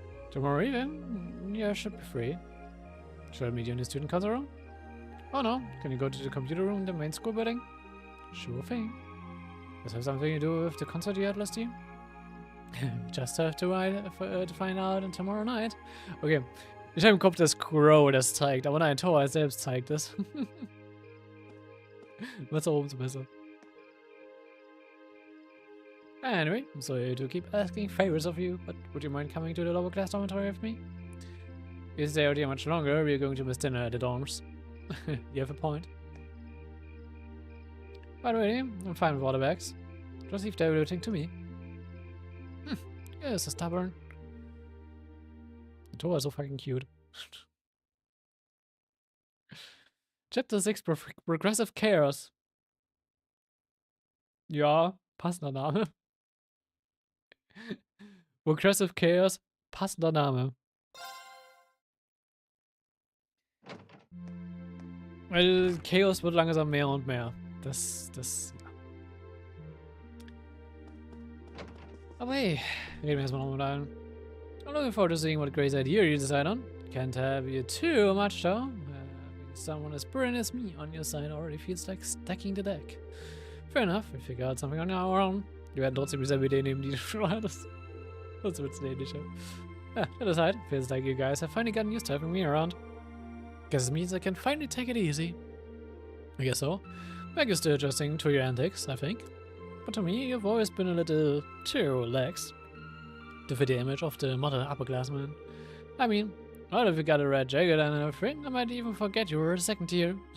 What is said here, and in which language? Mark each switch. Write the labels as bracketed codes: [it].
[en] Tomorrow evening? Yeah, should be free. Should I meet you in the student council room? Oh no, can you go to the computer room in the main school building? Sure thing. Does that have something to do with the concert you had last year? Just have to find out tomorrow night. [de] Okay, ich habe im Kopf, dass Crow das zeigt, aber nein, Thor selbst zeigt es. Was auch umso besser. [en] Anyway, I'm sorry to keep asking favors of you, but would you mind coming to the lower class dormitory with me? If you stay out here much longer, we're going to miss dinner at the dorms. You have a point. By the way, I'm fine with all the bags. Just leave everything to me. Yeah, so stubborn. The Thor is so fucking cute. Chapter 6, Progressive Chaos. [de] Ja, passender Name. Progressive Chaos, passender Name. Weil Chaos wird langsam mehr und mehr. Ja. Aber hey, reden wir erstmal noch mit allen. [en] I'm looking forward to seeing what crazy idea you decide on. Can't have you too much though. Having someone as brilliant as me on your side already feels like stacking the deck. Fair enough, we figure out something on our own. [de] Wir werden trotzdem dieselbe Idee nehmen, die du schon hattest. Das wird's ähnlicher. [en] Yeah, that aside, feels like you guys have finally gotten used to having me around. Guess it means I can finally take it easy. I guess so. Meg is still adjusting to your antics, I think. But to me, you've always been a little too lax. To fit the image of the model upperclassman. I mean, well, if you got a red jacket and everything, I might even forget you were a second tier.